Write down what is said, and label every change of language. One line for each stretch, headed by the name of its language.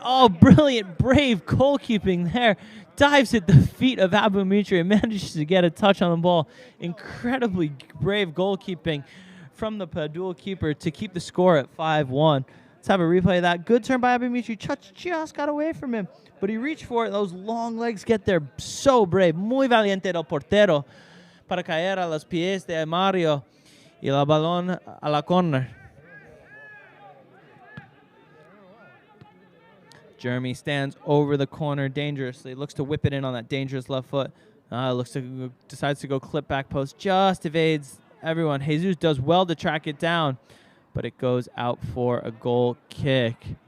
English: Oh, brilliant, brave goalkeeping there. Dives at the feet of Abumitri and manages to get a touch on the ball. Incredibly brave goalkeeping from the Padul keeper to keep the score at 5-1. Let's have a replay of that. Good turn by Abumitri. Just got away from him, but he reached for it. Those long legs get there. So brave.
Spanish: Muy valiente del portero para caer a los pies de Mario y la balón a la corner.
English: Jeremy stands over the corner dangerously. Looks to whip it in on that dangerous left foot. Decides to go clip back post. Just evades everyone. Jesus does well to track it down, but it goes out for a goal kick.